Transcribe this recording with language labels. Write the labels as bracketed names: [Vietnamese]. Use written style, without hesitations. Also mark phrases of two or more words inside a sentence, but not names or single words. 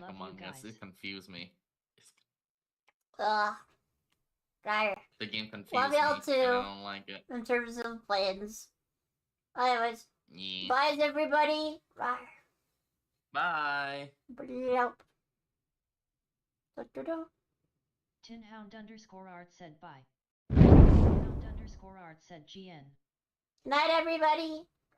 [English] Love you Among Us. guys. It confused me. Right. The game confused Love me. y'all And too. I don't like it. In terms of plans. Anyways, Yeah. bye everybody. Right. Bye. Yep. Da-da-da. Tinhound_art said bye. Tinhound_art said GN. Night, everybody.